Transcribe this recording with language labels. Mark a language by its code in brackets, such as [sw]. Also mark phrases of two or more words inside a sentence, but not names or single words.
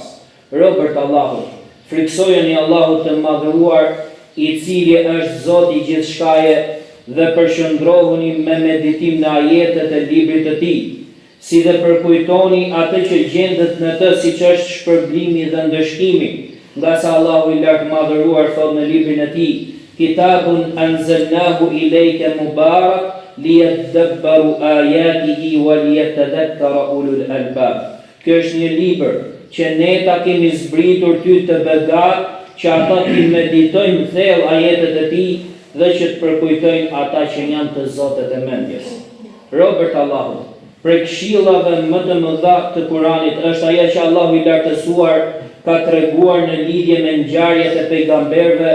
[sq] Robërt Allahut, friksojeni Allahut të madhëruar, i cili është Zoti i gjithçkaje, dhe përshëndrohuni me meditim në ajetet e librit të tij, si dhe përkujtoni atë që gjendet në të siç është shpërblimi dhe ndëshkimi, nga sa Allahu i lartë madhëruar thot në librin e tij: [ar] كتاب أنزلناه إليك مبارك ليدبروا آياته وليتذكر أولو الألباب. [sq] Kjo është një libër që ne ta kemi zbritur ty të begat, që ata të meditojnë thellë ajetet e tij dhe që të përkujtojnë ata që janë të zotët e mendjes. Robërt Allahut, prej këshillave më të mëdha të Kuranit është ajo që Allahu i lartësuar ka treguar në lidhje me ngjarjet e pejgamberëve